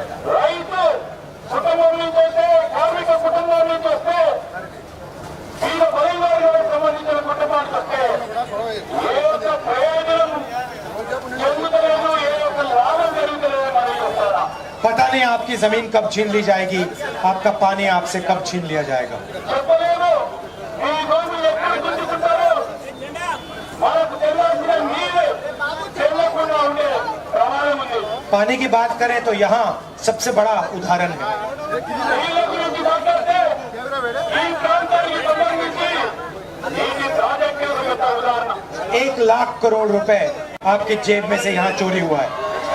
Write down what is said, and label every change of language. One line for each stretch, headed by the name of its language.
Telugu: రైతు కుటుంబం నుంచి వస్తే, కార్మిక కుటుంబం నుంచి వస్తే, వీళ్ళ పరివారాలకు సంబంధించిన కుటుంబానికి వస్తే ఏ ఒక్క ప్రయోజనం చెందుతలేదు, ఏ ఒక్క లాభం జరుగుతలేదు మనం చూస్తారా?
Hindi: पता नहीं आपकी जमीन कब छीन ली जाएगी, आपका पानी आपसे कब छीन लिया जाएगा।
Telugu: చెప్పలేదు. ఈ భూమి ఎక్కడ గుంజుకుంటారో మనకు తెలియాల్సిన నీరు చెల్లకుండా ఉండే ప్రమాదం ఉంది.
Hindi: पानी की बात करें तो यहाँ सबसे बड़ा उदाहरण है।
Telugu: నీళ్ళ గురించి మాట్లాడితే ఈ ప్రాంతానికి సంబంధించి నీటి ప్రాజెక్టు యొక్క ఉదాహరణ
Hindi: 1 लाख करोड़ रुपए आपकी जेब में से यहाँ चोरी हुआ है।